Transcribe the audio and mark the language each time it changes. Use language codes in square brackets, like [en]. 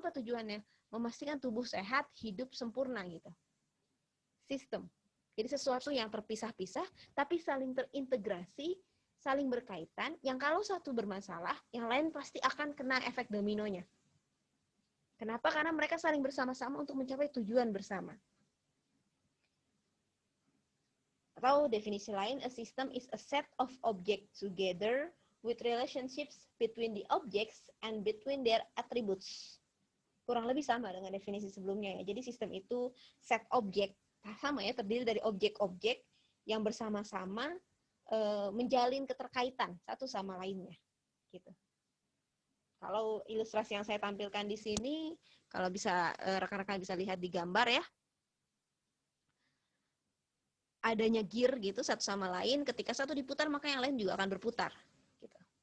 [id] Apa tujuannya? Memastikan tubuh sehat, hidup sempurna gitu. Sistem. Jadi sesuatu yang terpisah-pisah tapi saling terintegrasi, saling berkaitan, yang kalau satu bermasalah, yang lain pasti akan kena efek dominonya. Kenapa? Karena mereka saling bersama-sama untuk mencapai tujuan bersama. Atau definisi lain, [en] a system is a set of objects together with relationships between the objects and between their attributes. [id] Kurang lebih sama dengan definisi sebelumnya ya. Jadi sistem itu set objek, sama ya, terdiri dari objek-objek yang bersama-sama menjalin keterkaitan satu sama lainnya. Gitu. Kalau ilustrasi yang saya tampilkan di sini, kalau bisa rekan-rekan bisa lihat di gambar ya, adanya gear gitu satu sama lain, ketika satu diputar maka yang lain juga akan berputar. Gitu.